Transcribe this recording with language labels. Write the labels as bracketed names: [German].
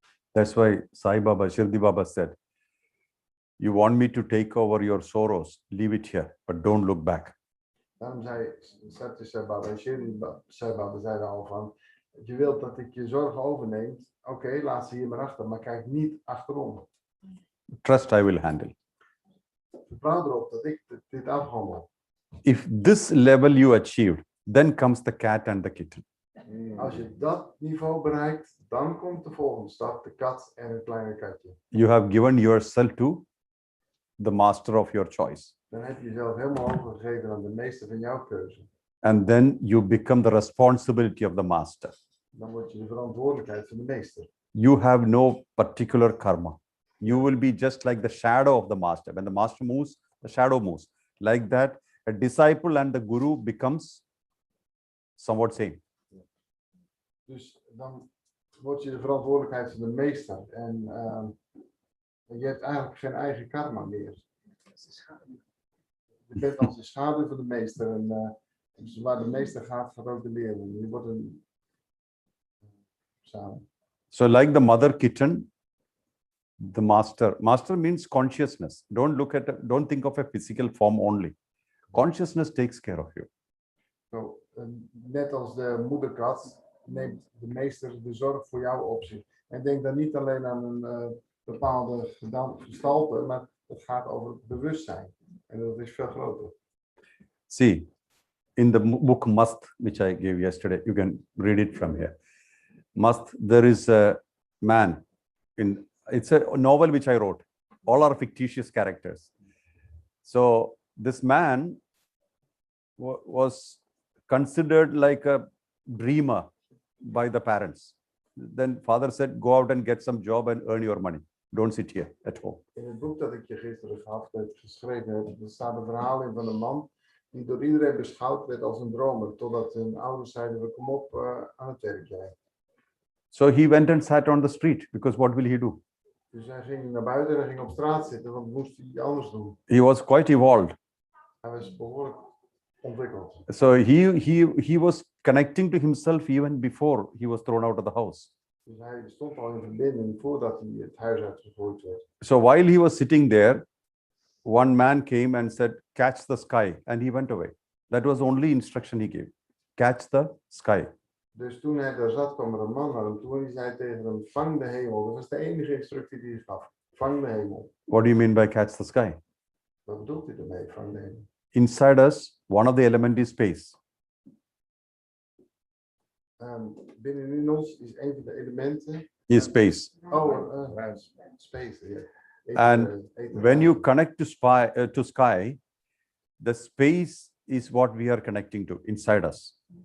[English] That's why Sai Baba, Shirdi Baba said, You want me to take over your sorrows, leave it here, but don't look back. [Dutch] Daarom zei Sai Baba en Sai Baba zeiden al van, je wilt dat ik je zorgen overneem, oké, laat ze hier maar achter, maar kijk niet achterom. [English] Trust I will handle. [Dutch] Vertrouw erop dat ik dit afhandel. [English] If this level you achieved, then comes the cat and the kitten. [Dutch] Als je dat niveau bereikt, dan komt de volgende stap, de kat en het kleine katje. [English] You have given yourself to the master of your choice. [Dutch] Dan heb je jezelf helemaal overgegeven aan de meester van jouw keuze. [English] And then you become the responsibility of the master. [Dutch] Dan word je de verantwoordelijkheid van de meester. [English] You have no particular karma. You will be just like the shadow of the master. When the master moves, the shadow moves. Like that, a disciple and the guru becomes somewhat same. [Dutch] Dus dan word je de verantwoordelijkheid van de meester. En je hebt eigenlijk geen eigen karma meer. Je bent als de schaduw van de meester. En dus waar de meester gaat, gaat ook de leerling. Je wordt een samen. [English] So like the mother kitten, the master. Master means consciousness. Don't think of a physical form only. Consciousness takes care of you. [Dutch] Zo, net als de moederkat neemt de meester de zorg voor jou op zich. En denk dan niet alleen aan een bepaalde gestalte, maar het gaat over het bewustzijn. En dat is veel groter. [English] See, in the book Mast, which I gave yesterday, you can read it from here. Mast, there is a man. It's a novel which I wrote. All are fictitious characters. So this man was considered like a dreamer by the parents. Then father said, go out and get some job and earn your money. Don't sit here at home. [Dutch] In het boek dat ik je gisteren geschreven heb, er staat een verhaal in van een man die door iedereen beschouwd werd als een dromer, totdat hun ouders zeiden, kom op aan het werk jij. [English] So he went and sat on the street, because what will he do? [Dutch] Dus hij ging naar buiten en hij ging op straat zitten, want moest hij anders doen. [English] He was quite evolved. [Dutch] Hij was behoorlijk ontwikkeld. [English] So he was connecting to himself even before he was thrown out of the house. [Dutch] Dus hij stond al in verbinding voordat hij het huis uitgegooid werd. [English] So while he was sitting there, one man came and said, catch the sky. And he went away. That was the only instruction he gave. Catch the sky. [Dutch] Dus toen hij daar zat, kwam er een man naar hem toe en die zei tegen hem, vang de hemel. Dat was de enige instructie die hij gaf. Vang de hemel. [English] What do you mean by catch the sky? [Dutch] Wat bedoelt hij ermee, vang de hemel? [English] Inside us, one of the elements is space. [Dutch] Binnenin ons is een van de elementen. [English] Is space. Space. Yeah. And when you connect to sky, the space is what we are connecting to inside us.